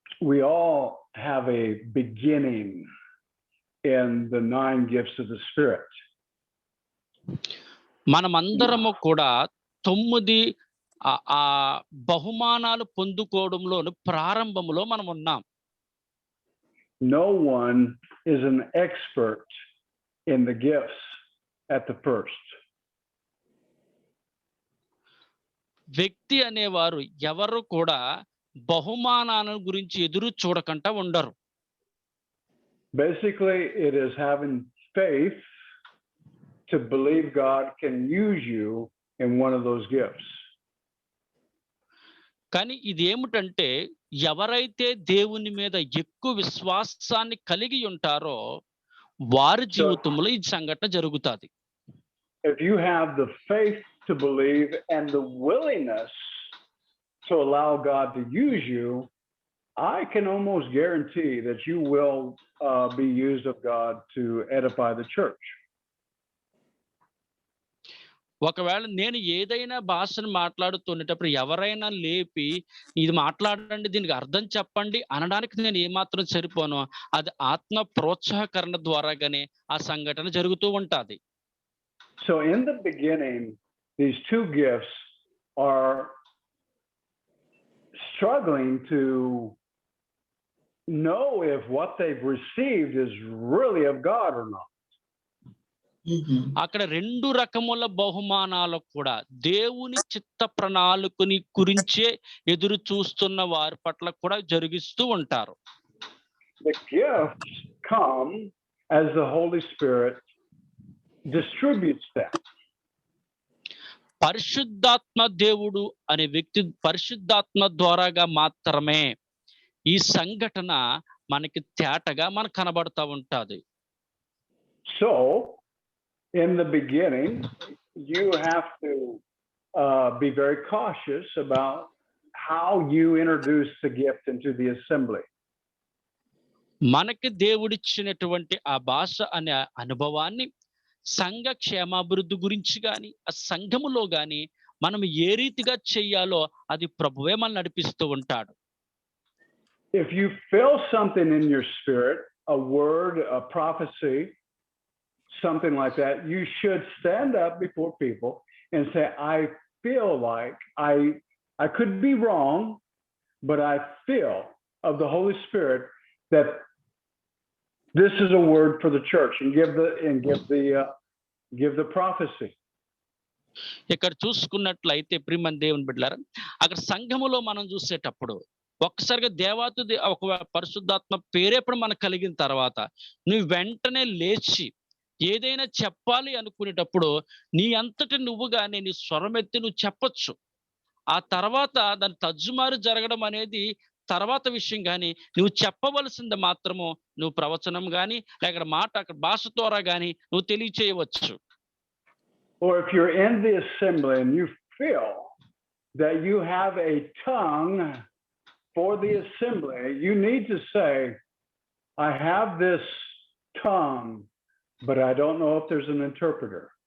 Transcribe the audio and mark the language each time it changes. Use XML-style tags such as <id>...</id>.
<en>We all have a beginning in the 9 gifts of the Spirit.</en> <te>మనమందరము కూడా 9 ఆ బహుమానాలు పొందుకోవడంలో ప్రారంభంలో మనం ఉన్నాం.</te> <en>No one is an expert in the gifts at the first.</en> <te>వ్యక్తి అనేవారు ఎవరు కూడా బహుమానాల గురించి ఎదురు చూడకుండా ఉండరు.</te> <en>Basically, it is having faith to believe God can use you in one of those gifts.</en> <te>కానీ ఇది ఏమిటంటే ఎవరైతే దేవుని మీద ఎక్కువ విశ్వాసాన్ని కలిగి ఉంటారో వారి జీవితంలో ఈ సంఘటన జరుగుతుంది.</te> <en>If you have the faith to believe and the willingness to allow God to use you, I can almost guarantee that you will be used of God to edify the church.</en> <te>ఒకవేళ నేను ఏదైనా భాషను మాట్లాడుతున్నప్పుడు ఎవరైనా లేపి ఇది మాట్లాడండి దీనికి అర్థం చెప్పండి అనడానికి నేను ఏమాత్రం సరిపోను. అది ఆత్మ ప్రోత్సాహకరణ ద్వారాగానే ఆ సంఘటన జరుగుతూ ఉంటుంది.</te> <en>So in the beginning, these two gifts are struggling to know if what they've received is really of God or not.</en> <te>అక్కడ రెండు రకముల బహుమానాలు కూడా దేవుని చిత్త ప్రణాళికని గురించే ఎదురు చూస్తున్న వారి పట్ల కూడా జరిగిస్తూ ఉంటారు.</te> <en>The gifts come as the Holy Spirit distributes them.</en> <te>పరిశుద్ధాత్మ దేవుడు అనే వ్యక్తి పరిశుద్ధాత్మ ద్వారాగా మాత్రమే ఈ సంఘటన మనకి తేటగా మనకు కనబడతా ఉంటది.</te> <en>So in the beginning, you have to be very cautious about how you introduce the gift into the assembly.</en> <te>మనకి దేవుడిచ్చినటువంటి ఆ భాష అనే అనుభవాన్ని సంఘ క్షేమాభివృద్ధి గురించి కానీ ఆ సంఘములో కానీ మనం ఏ రీతిగా చెయ్యాలో అది ప్రభువే మనల్ని నడిపిస్తూ ఉంటాడు.</te> <en>If you feel something in your spirit, a word, a prophecy, something like that, you should stand up before people and say, I feel like I could be wrong, but I feel of the Holy Spirit that this is a word for the church, and give the prophecy.</en> <te>ఇక్కడ చూసుకున్నట్లయితే ప్రియమైన దేవుని బిడ్డలారా, అక్కడ సంఘములో మనం చూసేటప్పుడు ఒక్కసారిగా ఒక పరిశుద్ధాత్మ పేరేప్పుడు మనకు కలిగిన తర్వాత నువ్వు వెంటనే లేచి ఏదైనా చెప్పాలి అనుకునేటప్పుడు నీ అంతటి నువ్వుగానే నీ స్వరమెత్తి నువ్వు చెప్పొచ్చు. ఆ తర్వాత దాని తజ్జుమారు జరగడం అనేది తర్వాత విషయం. కానీ నువ్వు చెప్పవలసింది మాత్రము నువ్వు ప్రవచనం కానీ లేక మాట అక్కడ భాష ద్వారా కానీ నువ్వు తెలియచేయవచ్చు.</te> <en>Or if you're in the assembly and you feel that you have a tongue for the assembly, you need to say, I have this tongue, but I don't know if there's an interpreter.</en>